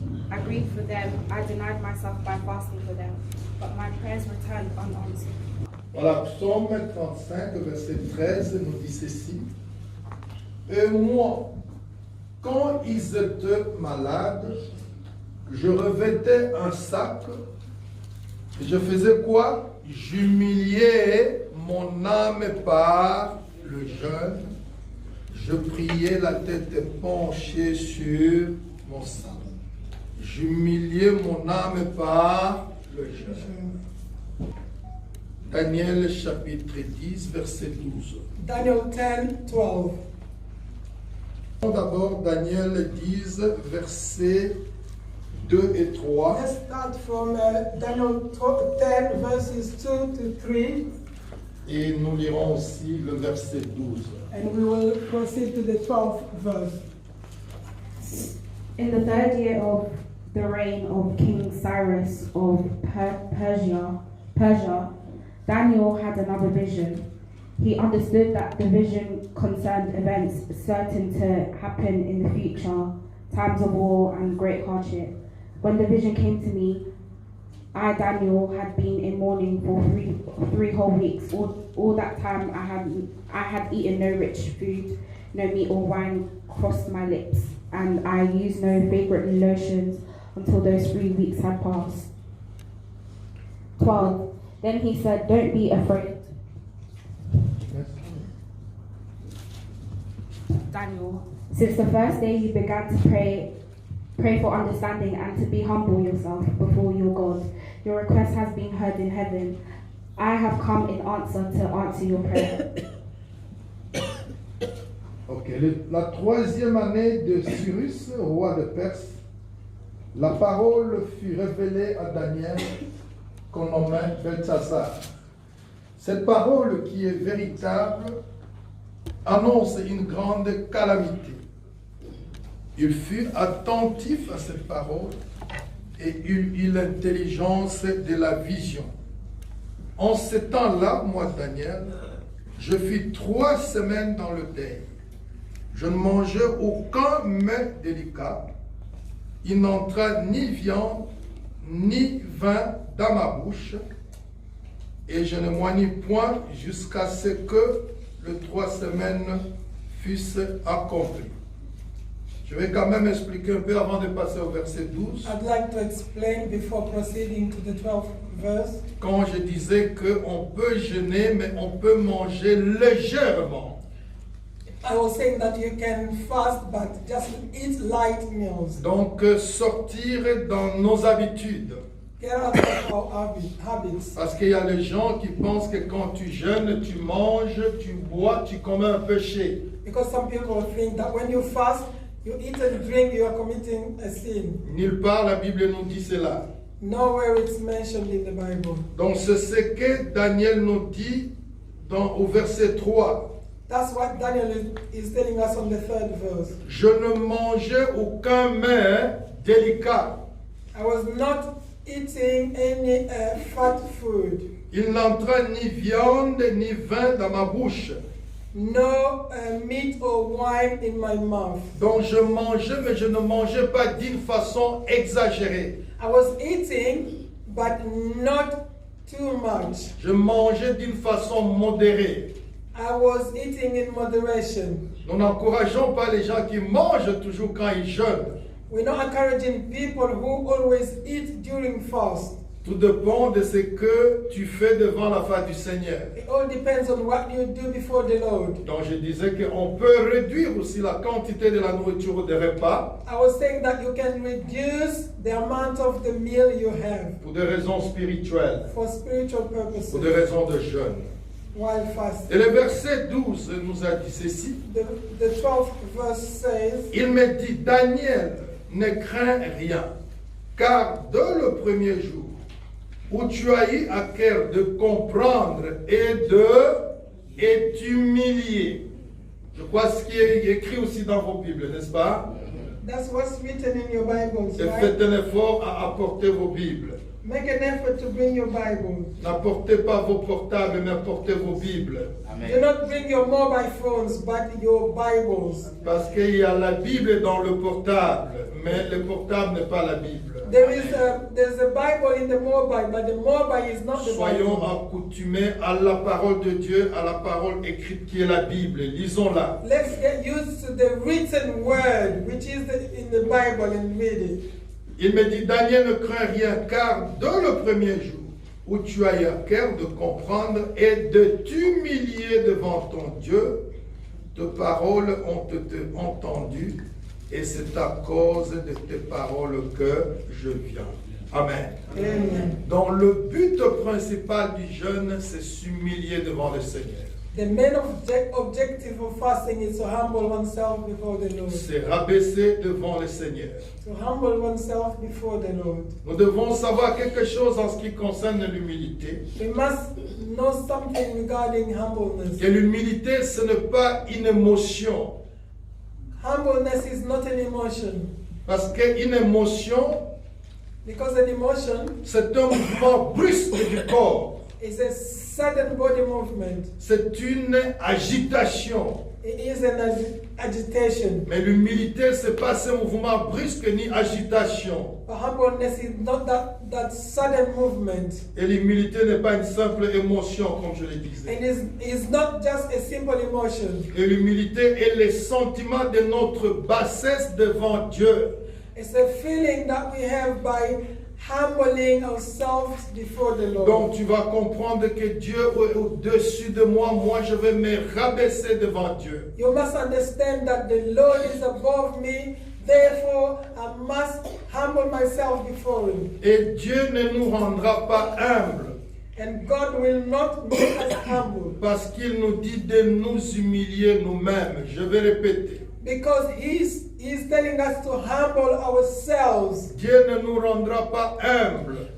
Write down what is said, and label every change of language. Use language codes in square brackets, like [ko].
[en] I grieved for them, I denied myself by fasting for them, but my prayers returned unanswered. [fr] Voilà, Psaume 35, verset 13 nous dit ceci. Et moi, quand ils étaient malades, je revêtais un sac. Et je faisais quoi? J'humiliais mon âme par le jeûne. Je priais la tête penchée sur mon sac. J'humiliais mon âme par le jeûne. Daniel chapitre 10, verset 12. Daniel 10, 12. D'abord Daniel 10, versets 2 et 3. [en] Let's start from Daniel 10 verses 2 to 3, [fr] Et nous lirons aussi le verset 12. [en] and we will proceed to the 12th verse. In the 3rd year of the reign of King Cyrus of Persia, Daniel had another vision. He understood that the vision concerned events certain to happen in the future, times of war and great hardship. When the vision came to me, I, Daniel, had been in mourning for three whole weeks. All that time I had eaten no rich food, no meat or wine crossed my lips, and I used no favorite lotions until those 3 weeks had passed. 12. Then he said, "Don't be afraid." Daniel, since the first day you began to pray for understanding and to be humble yourself before your God, your request has been heard in heaven. I have come in answer to answer your prayer. [fr] Ok, la troisième année de Cyrus, roi de Perse, la parole fut révélée à Daniel, qu'on nommait Belteshazzar. Cette parole qui est véritable annonce une grande calamité. Il fut attentif à cette parole et il eut l'intelligence de la vision. En ce temps-là, moi, Daniel, je fus 3 semaines dans le deuil. Je ne mangeais aucun mets délicat. Il n'entra ni viande, ni vin dans ma bouche. Et je ne m'ennuie point jusqu'à ce que les 3 semaines fussent accomplies. Je vais quand même expliquer un peu avant de passer au verset 12. [en] I'd like to explain before proceeding to the 12th verse. [fr] Quand je disais qu'on peut jeûner, mais on peut manger légèrement. [en] I was saying that you can fast, but just eat light meals. [fr] Donc sortir dans nos habitudes. [en] Get out of our habits. [fr] Parce qu'il y a les gens qui pensent que quand tu jeûnes, tu manges, tu bois, tu commets un péché. [en] Because some people think that when you fast, you eat and drink, you are committing a sin. [fr] Nulle part la Bible nous dit cela. [en] Nowhere it's mentioned in the Bible. [fr] Donc c'est ce que Daniel nous dit au verset 3. [en] That's what Daniel is telling us on the 3rd verse. [fr] Je ne mangeais aucun mets délicat. [en] I was not eating any fat food. [fr] Il n'entra ni viande ni vin dans ma bouche. [en] No meat or wine in my mouth. [fr] Donc je mangeais, mais je ne mangeais pas d'une façon exagérée. [en] I was eating, but not too much. [fr] Je mangeais d'une façon modérée. [en] I was eating in moderation. [fr] Nous n'encourageons pas les gens qui mangent toujours quand ils jeûnent. [en] We're not encouraging people who always eat during fast. [fr] Tout dépend de ce que tu fais devant la face du Seigneur. [en] It all depends on what you do before the Lord. [fr] Donc je disais qu'on peut réduire aussi la quantité de la nourriture des repas. [en] I was saying that you can reduce the amount of the meal you have. [fr] Pour des raisons spirituelles. [en] For spiritual purposes. [fr] Pour des raisons de jeûne. [en] While fasting. [fr] Et le verset 12 nous a dit ceci. [en] The 12th verse says, [fr] Il me dit, Daniel, ne crains rien, car dès le premier jour où tu as eu à cœur de comprendre et t'humilier. Je crois ce qui est écrit aussi dans vos Bibles, n'est-ce pas? [en] That's what's written in your Bibles, [fr] Et [en] right? [fr] faites un effort à apporter vos Bibles. [en] Make an effort to bring your Bible. [fr] N'apportez pas vos portables, mais apportez vos Bibles. [en] Do not bring your mobile phones, but your Bibles. [fr] Parce qu'il y a la Bible dans le portable, mais le portable n'est pas la Bible. [en] There's a Bible in the mobile, but the mobile is not the [fr] Soyons [en] Bible. [fr] accoutumés à la parole de Dieu, à la parole écrite qui est la Bible. Lisons-la. [en] Let's get used to the written word, which is in the Bible, and read it. [fr] Il me dit, Daniel, ne crains rien, car dès le premier jour où tu as eu à cœur de comprendre et de t'humilier devant ton Dieu, tes paroles ont été entendues, et c'est à cause de tes paroles que je viens. Amen. Amen. Donc le but principal du jeûne, c'est s'humilier devant le Seigneur. [en] The main objective of fasting is to humble oneself before the Lord. [fr] C'est rabaisser devant le Seigneur. [en] To humble oneself before the Lord. [fr] Nous devons savoir quelque chose en ce qui concerne l'humilité. [en] We must know something regarding humbleness. [fr] Et l'humilité, ce n'est pas une émotion. [en] Humbleness is not an emotion. [fr] Parce qu'une émotion, [en] Because an emotion [fr] c'est un mouvement brusque du corps. [en] is a sudden body movement. [fr] C'est une agitation. [en] It is an agitation. [fr] Mais l'humilité, ce n'est pas ce mouvement brusque ni agitation. [en] But humbleness is not that sudden movement. [fr] Et l'humilité n'est pas une simple émotion, comme je le disais. [en] It is not just a simple emotion. [fr] Et l'humilité est le sentiment de notre bassesse devant Dieu. [en] It's a feeling that we have by humbling ourselves before the Lord. [fr] Donc tu vas comprendre que Dieu est au-dessus de moi. Moi, je vais me rabaisser devant Dieu. [en] You must understand that the Lord is above me. Therefore, I must humble myself before Him. [fr] Et Dieu ne nous rendra pas humbles. [en] And God will not make us humble. [fr] Parce qu'il nous dit de nous humilier nous-mêmes. Je vais répéter. [en] Because He's telling us to humble ourselves. [fr] Dieu ne nous rendra pas humbles.